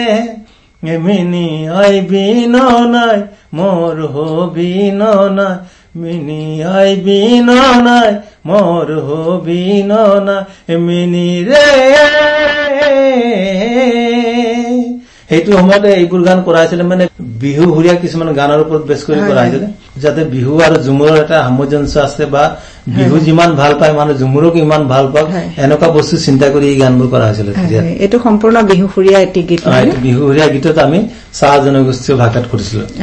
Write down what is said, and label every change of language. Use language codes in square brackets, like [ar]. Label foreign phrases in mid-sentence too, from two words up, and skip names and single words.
[sck] এমনি আইবি নাই মোর হবি নাই, মিনি আইবি নাই মোর হবি নাই, [as] এমনি রে সেইটো সময়তে এইবোৰ গান কৰা হৈছিলে মানে বিহু হুৰীয়া কিছুমান গানৰ ওপৰত বেছ কৰি কৰা হৈছিলে যাতে বিহু আৰু ঝুমুৰৰ এটা সামঞ্জস্য আছে বা বিহু যিমান ভাল পায় মানে ঝুমুৰক ইমান ভাল পাওক এনেকুৱা বস্তু চিন্তা কৰি এই গানবোৰ কৰা হৈছিলে। এইটো সম্পূৰ্ণ বিহু হুৰীয়া এটি গীত। বিহু হুৰীয়া গীতত আমি চাহ জনগোষ্ঠীয় ভাষাত কৰিছিলো।